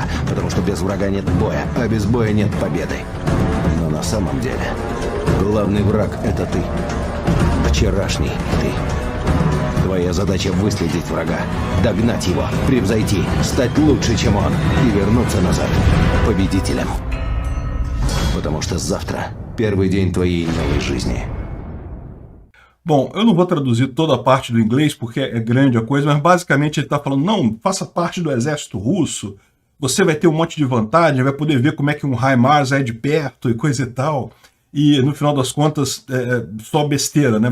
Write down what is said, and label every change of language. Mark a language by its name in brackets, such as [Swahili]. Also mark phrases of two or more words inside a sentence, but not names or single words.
[Russian] Потому что без врага нет боя, а без боя нет победы. Но на самом деле, главный враг — это ты. Вчерашний ты. Твоя задача — выследить врага, догнать его, превзойти, стать лучше, чем он, и вернуться назад победителем. Потому что завтра первый день твоей новой жизни. [Portuguese] Bom, eu não vou traduzir toda a parte do inglês porque é grande a coisa, mas basicamente ele está falando, não, faça parte do exército russo, você vai ter um monte de vantagem, vai poder ver como é que um HIMARS é de perto e coisa e tal. E no final das contas, só besteira, né?